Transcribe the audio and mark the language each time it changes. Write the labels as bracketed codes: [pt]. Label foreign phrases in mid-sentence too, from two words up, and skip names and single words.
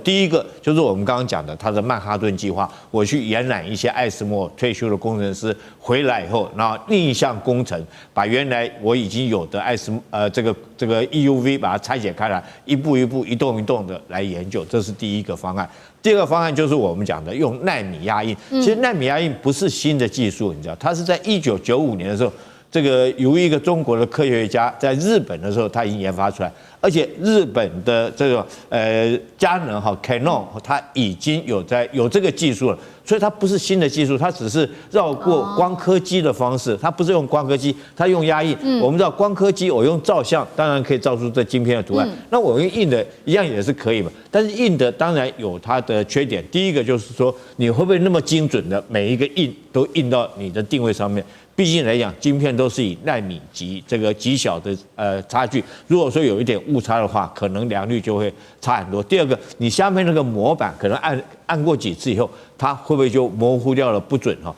[zh] 第一個就是我們剛剛講的它的曼哈頓計劃，我去延攬一些艾斯摩爾退休的工程師回來以後，然後逆向工程，把原來我已經有的這個 EUV 把它拆解開來，一步一步一動一動的來研究，這是第一個方案。第二個方案就是我們講的用奈米壓印。其實奈米壓印不是新的技術，你知道，它是在1995年的时候，這個有一個中國的科學家在日本的時候，他已經研發出來，而且日本的這種佳能 Canon 它已經有這個技術了，所以它不是新的技術，它只是繞過光刻機的方式，它不是用光刻機，它用壓印。我們知道光刻機我用照相，當然可以照出這晶片的圖案，那我用印的一樣也是可以嘛，但是印的當然有它的缺點，第一個就是說你會不會那麼精準的每一個印都印到你的定位上面？畢竟來講，晶片都是以奈米級這個極小的差距，如果說有一點誤差的話，可能良率就會差很多。第二個，你下面那個模板可能按過幾次以後，它會不會就模糊掉了不準哈？